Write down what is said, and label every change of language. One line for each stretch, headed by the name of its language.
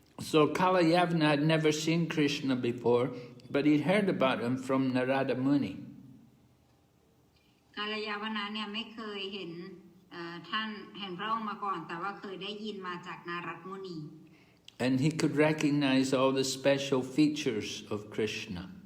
English: So Kalayavana had never seen Krishna before, but he'd heard about him from Narada Muni.
Thai: กาลยาวนะเนี่ยไม่เคยเห็นท่านเห็นพระองค์มาก่อนแต่ว่าเคยได้ยินมาจากนารัตมุนี
English: And he could recognize all the special features of Krishna.